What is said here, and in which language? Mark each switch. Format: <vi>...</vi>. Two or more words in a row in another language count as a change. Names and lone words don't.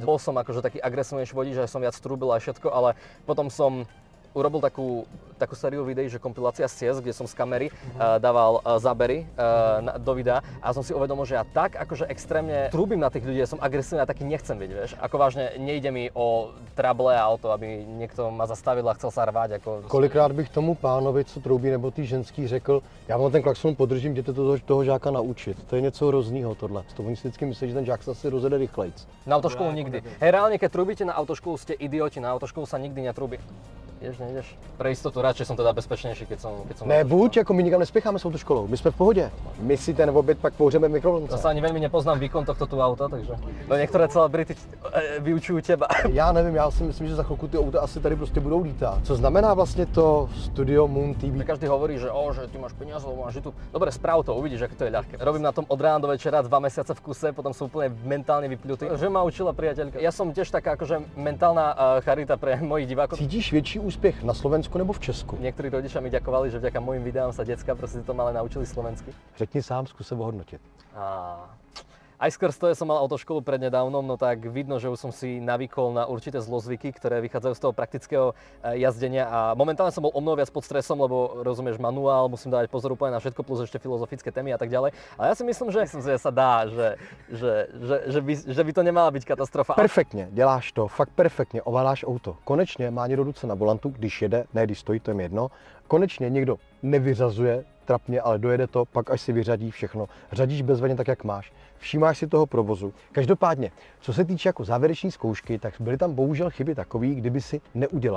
<sk>Bol som akože taký agresívnejší vodič, že som viac trúbil a všetko, ale potom som urobil takú sériu videí, že kompilácia z ciest, kde som z kamery dával zábery do videa a som si uvedomil, že ja tak akože extrémne trúbim na tých ľudí, ja som agresívny a taký nechcem byť, vieš. Ako vážne nejde mi o trable a o to, aby niekto ma zastavil a chcel sa rvať. Ako...</sk> <cs>Kolikrát bych tomu pánovi, co troubí, nebo tý ženský řekl, já vám ten klakson podržím, jděte toho žáka naučit. To je něco hroznýho tohle. To oni si vždycky myslí, že ten žák sa si rozjede rychlejc.</cs> <sk>Na autoškolu nikdy. Hej, reálne, keď trúbite na autoškolu, ste idioti, na autoškolu sa nikdy netrúbi.</sk> <cs>Nejdeš.</cs> <sk>Pre istotu radšej som teda bezpečnejší, keď som...</sk> <cs>Ne, buď, jako my nikam nespěcháme s autoškolou, my jsme v pohodě. My si ten oběd pak pohřeme v mikrovlnce.</cs> <sk>Zase ani veľmi nepoznám výkon tohto tu auta, takže... No niektoré celebrity vyučujú teba.</sk> <cs>Já nevím, já si myslím, že za chvilku ty auta asi tady prostě budou lítat. Co znamená vlastně to Studio Moon TV?</cs> <sk>Každý hovorí, že ty máš peniaze, máš YouTube. Dobre, správ to, uvidíš, ako to je ľahké. Robím na tom od rána do večera 2 mesiace v kuse, potom som úplne mentálne vypľutý. Že ma učila priateľka. Ja som tiež taká akože mentálna charita pre mojich divákov.</sk> <cs>Cítíš větší úspěch na Slovensku nebo v Česku?</cs> <sk>Niektorí rodičia mi ďakovali, že vďaka mojim videám sa decka proste to malé naučili slovensky.</sk> <cs>Řekni sám, zkus se ohodnotit.</cs> <sk>Aj skrz to, že som mal autoškolu prednedávnom, no tak vidno, že už som si navykol na určité zlozvyky, ktoré vychádzajú z toho praktického jazdenia a momentálne som bol o mnoho viac pod stresom, lebo rozumieš manuál, musím dávať pozor úplne na všetko, plus ešte filozofické témy a tak ďalej. Ale ja si myslím, že sa dá, že by to nemala byť katastrofa.</sk> <cs>Perfektně, děláš to, fakt perfektně, ovládáš auto. Konečně má někdo ruce na volantu, když jede, ne když stojí, to je mi jedno. Konečně někdo nevyřazuje trapně, ale dojede to, pak až si vyřadí všechno. Řadíš bezvadně tak, jak máš. Všímáš si toho provozu. Každopádně, co se týče jako závěreční zkoušky, tak byly tam bohužel chyby takový, kdyby si neudělal.</cs>